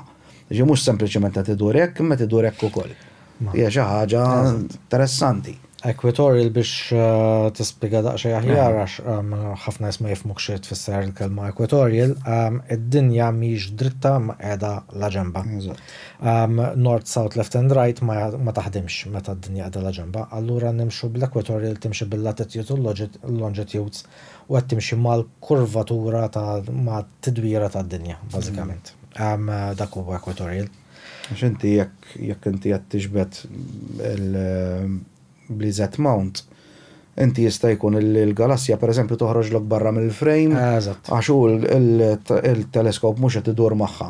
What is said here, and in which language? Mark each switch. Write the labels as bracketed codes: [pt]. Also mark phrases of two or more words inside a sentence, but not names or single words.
[mt] Ġi mhux sempliċement qed idur hekk, imma tidur hekk ukoll. Hija xi ħaġa interessanti. Equatorial biex tispjega daqsxejn aħjar għax ħafna nies ma jifhmux xi tfisser il-kelma equatorial, id-dinja mhix dritta ma qiegħda la ġenba. [en] North, south, left and right [mt] ma taħdimx meta d-dinja qiegħda la ġenba. Allura nimxu bl-equatorial timxi bil-latitude u l-longitudes u qed timxi mal-kurvatura ma' tidwira tad-dinja bażikament. Dak huwa equatorial. Għax inti jekk inti qed tiġbed il-blizzet mount, inti jista' jkun il-galassja pereżempju toħroġlok barra mill-frame għax hu il-teleskop mhux qed idur magħha.